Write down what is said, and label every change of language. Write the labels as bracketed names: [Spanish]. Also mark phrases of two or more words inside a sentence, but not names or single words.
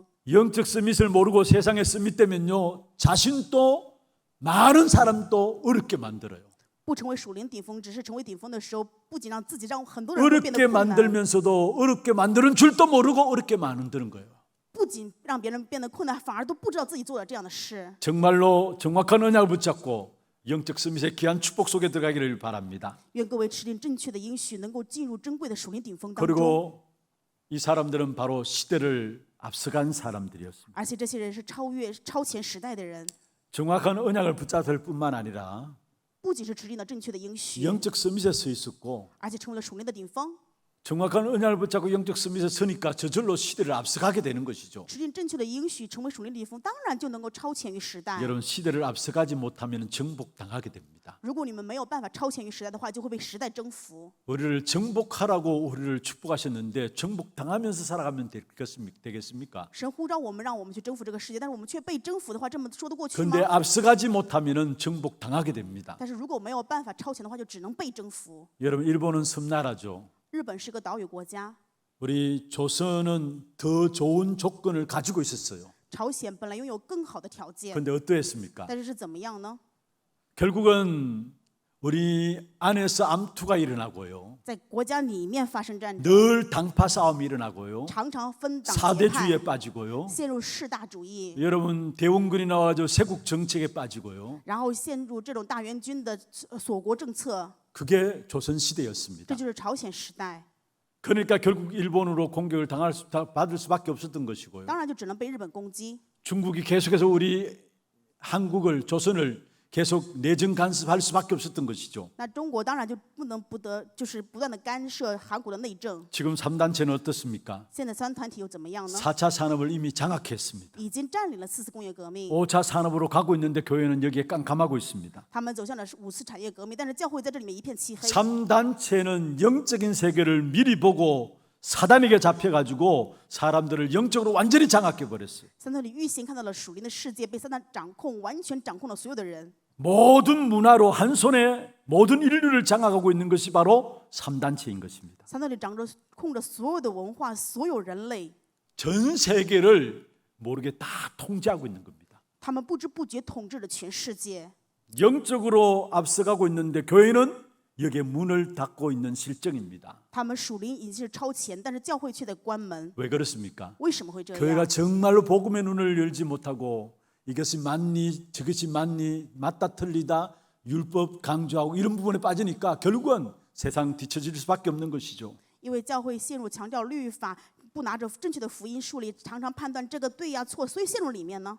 [Korean] 영적 스밋을 모르고 세상의 스밋 되면요, 자신도 많은 사람도 어렵게 만들어요. [Chinese] 不成为属灵顶峰，只是成为顶峰的时候，不仅让自己，让很多人都变得 [Korean] 어렵게 [Chinese] 困难， [Korean] 만들면서도 어렵게 만드는 줄도 모르고 어렵게 만드는 거예요. [Chinese] 不仅让别人变得困难，反而都不知道自己做了这样的事。 [Korean] 정말로 정확한 언약을 붙잡고 영적 스밋의 귀한 축복 속에 들어가기를 바랍니다. [Chinese] 愿各位持定正确的应许，能够进入珍贵的属灵顶峰当中。 [Korean] 그리고 이 사람들은 바로 시대를 앞서간 사람들이었습니다. [Chinese] 而且这些人是超前时代的人， [Korean] 정확한 언약을 붙잡을 뿐만 아니라 [Chinese] 不仅是持定了正确的应许， [Korean] 영적 스밋에 서 있었고 [Chinese] 而且成为了属灵的顶峰。 [Korean] 정확한 언약을 붙잡고 영적 스밋에 서니까 저절로 시대를 앞서가게 되는 것이죠. [Chinese] 持定正确的应许，成为属灵的地风，当然就能够超前于时代。 [Korean] 여러분 시대를 앞서가지 못하면 정복당하게 됩니다. [Chinese] 如果你们没有办法超前于时代的话，就会被时代征服。 [Korean] 우리를 정복하라고 우리를 축복하셨는데 정복당하면서 살아가면 되겠습니까? [Chinese] 神呼召我们，让我们去征服这个世界，但是我们却被征服的话，这么说得过去 [Korean] 그런데 [Chinese] 吗？ [Korean] 앞서가지 못하면 정복당하게 됩니다. [Chinese] 但是如果没有办法超前的话，就只能被征服。 [Korean] 여러분 일본은 섬나라죠. [Chinese] 日本是个岛屿国家， [Korean] 우리 조선은 더 좋은 조건을 가지고 있었어요. [Chinese] 朝鲜本来拥有更好的条件， [Korean] 그런데 어떠했습니까? [Chinese] 但是是怎么样呢？ [Korean] 결국은 우리 안에서 암투가 일어나고요. [Chinese] 在国家里面发生战争， [Korean] 늘 당파 싸움이 일어나고요. [Chinese] 常常分党结 [Korean] 사대주의에 [Chinese] 派， [Korean] 빠지고요. [Chinese] 陷入士大主义， [Korean] 여러분 대원군이 나와서 세국 정책에 빠지고요. [Chinese] 然后陷入这种大元军的锁国政策， [Korean] 그게 조선 [Chinese] 这 [Korean] 시대였습니다. [Chinese] 就是朝鲜时代。 [Korean] 그러니까 결국 일본으로 공격을 받을 수밖에 없었던 것이고요. [Chinese] 当然就只能被日本攻击。 [Korean] 중국이 계속해서 우리 한국을 조선을 계속 내정 간섭할 수밖에 없었던 것이죠. [Chinese] 那中国当然就就是不断的干涉韩国的内政。 [Korean] 지금 3단체는 어떻습니까? [Chinese] 现在三团体又怎么样呢？ [Korean] 4차 산업을 이미 장악했습니다. [Chinese] 已经占领了4次工业革命， [Korean] 5차 산업으로 가고 있는데 교회는 여기에 깜깜하고 있습니다. [Chinese] 他们走向了5次产业革命，但是教会在这里面一片漆黑。 [Korean] 3단체는 영적인 세계를 미리 보고 사단에게 잡혀가지고 사람들을 영적으로 완전히 장악해버렸어요. [Chinese] 三团体预先看到了属灵的世界被撒旦掌控，完全掌控了所有的人。 [Korean] 모든 문화로 한 손에 모든 인류를 장악하고 있는 것이 바로 3단체인 것입니다. [Chinese] 三团体控着所有的文化，所有人类， [Korean] 전 세계를 모르게 다 통제하고 있는 겁니다. [Chinese] 他们不知不觉统治了全世界。 [Korean] 영적으로 앞서가고 있는데 교회는 여기에 문을 닫고 있는 실정입니다. [Chinese] 他们属灵已经是超前，但是教会却在关门。 [Korean] 왜 그렇습니까? [Chinese] 为什么会这 [Korean] 교회가 [Chinese] 样？ [Korean] 정말로 복음의 눈을 열지 못하고 이것이 맞니 저것이 맞니 맞다 틀리다 율법 강조하고 이런 부분에 빠지니까 결국은 세상 뒤처질 수밖에 없는 것이죠. [Chinese] 因为教会陷入强调律法，不拿着正确的福音树立，常常判断这个对呀错，所以陷入里面呢。